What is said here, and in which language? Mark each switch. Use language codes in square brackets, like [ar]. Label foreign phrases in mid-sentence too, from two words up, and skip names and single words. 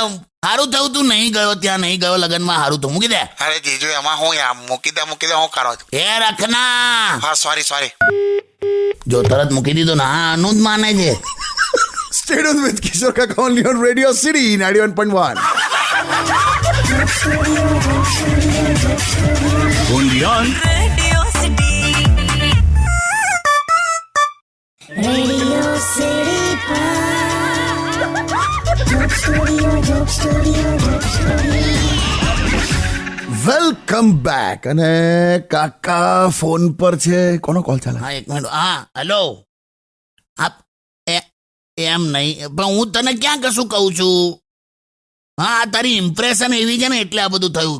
[gu] સારું થયું તું નહીં ગયો, ત્યાં નહીં ગયો લગ્નમાં, સારું થયું, મૂકી દે. અરે જીજુ એમાં હું યાર મૂકી દે હું કરો છો? એ રખના. હા સોરી. જો તરત મૂકી દીધો ને, હા આનું જ માને છે. [en] stadium with Kishor Kaka only on Radio City 91.1. Undian. Radio City. Radio City. Joke Studio. welcome back. [gu] અને કાકા ફોન પર છે. કોનો કોલ ચાલે? હા 1 મિનિટ. હા હેલો. આપ એમ નહીં, પણ હું તને ક્યાં કશું કહું છું. હા તારી ઇમ્પ્રેશન એવી છે ને એટલે આ બધું થયું.